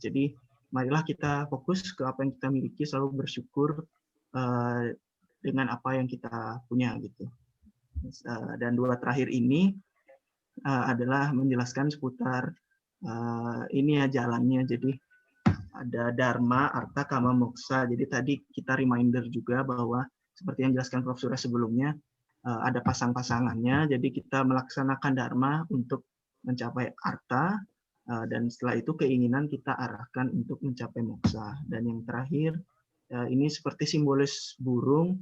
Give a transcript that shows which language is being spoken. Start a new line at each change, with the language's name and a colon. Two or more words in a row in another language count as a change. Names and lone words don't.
Indonesian: Jadi marilah kita fokus ke apa yang kita miliki, selalu bersyukur dengan apa yang kita punya gitu. Dan dua terakhir ini adalah menjelaskan seputar ini ya jalannya. Jadi ada dharma, artha, kama, moksa. Jadi tadi kita reminder juga bahwa seperti yang dijelaskan Prof. Surya sebelumnya, ada pasang-pasangannya. Jadi kita melaksanakan dharma untuk mencapai artha, dan setelah itu keinginan kita arahkan untuk mencapai moksa. Dan yang terakhir, ini seperti simbolis burung.